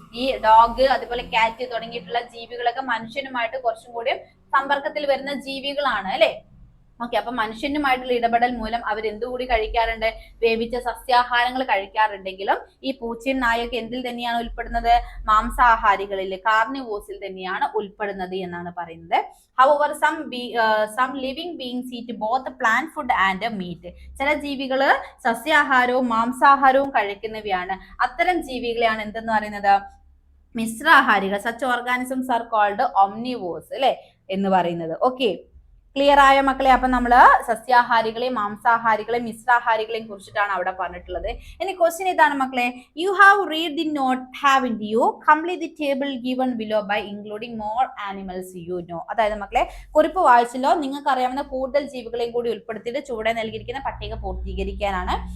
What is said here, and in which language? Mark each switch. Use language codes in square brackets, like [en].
[ml] ഈ ഡോഗ്, അതുപോലെ കാറ്റ് തുടങ്ങിയിട്ടുള്ള ജീവികളൊക്കെ മനുഷ്യനുമായിട്ട് കുറച്ചും കൂടി സമ്പർക്കത്തിൽ വരുന്ന ജീവികളാണ് അല്ലെ. ഓക്കെ, അപ്പൊ മനുഷ്യനുമായിട്ടുള്ള ഇടപെടൽ മൂലം അവർ എന്തുകൂടി കഴിക്കാറുണ്ട്? വേവിച്ച സസ്യാഹാരങ്ങൾ കഴിക്കാറുണ്ടെങ്കിലും ഈ പൂച്ചയും നായൊക്കെ എന്തിൽ തന്നെയാണ് ഉൾപ്പെടുന്നത്? മാംസാഹാരികളിൽ, കാർണിവോഴ്സിൽ തന്നെയാണ് ഉൾപ്പെടുന്നത് എന്നാണ് പറയുന്നത്. [en] However, some living beings eat both plant food and meat. [ml] ചില ജീവികള് സസ്യാഹാരവും മാംസാഹാരവും കഴിക്കുന്നവയാണ്. അത്തരം ജീവികളെയാണ് എന്തെന്ന് പറയുന്നത്? മിശ്രാഹാരികൾ. [en] Such organisms are called omnivores [ml] അല്ലെ എന്ന് പറയുന്നത്. ഓക്കെ, ക്ലിയർ ആയ മക്കളെ? അപ്പൊ നമ്മള് സസ്യാഹാരികളെയും മാംസാഹാരികളെയും മിശ്രാഹാരികളെയും കുറിച്ചിട്ടാണ് അവിടെ പറഞ്ഞിട്ടുള്ളത്. ഇനി ക്വസ്റ്റ്യൻ ഇതാണ് മക്കളെ. [en] You have read the note, haven't you complete the table given below by including more animals you know. [ml] അതായത് മക്കളെ കുറിപ്പ് വായിച്ചല്ലോ, നിങ്ങൾക്ക് അറിയാവുന്ന കൂടുതൽ ജീവികളെയും കൂടി ഉൾപ്പെടുത്തിയിട്ട് ചുവടെ നൽകിയിരിക്കുന്ന പട്ടിക പൂർത്തീകരിക്കാനാണ്.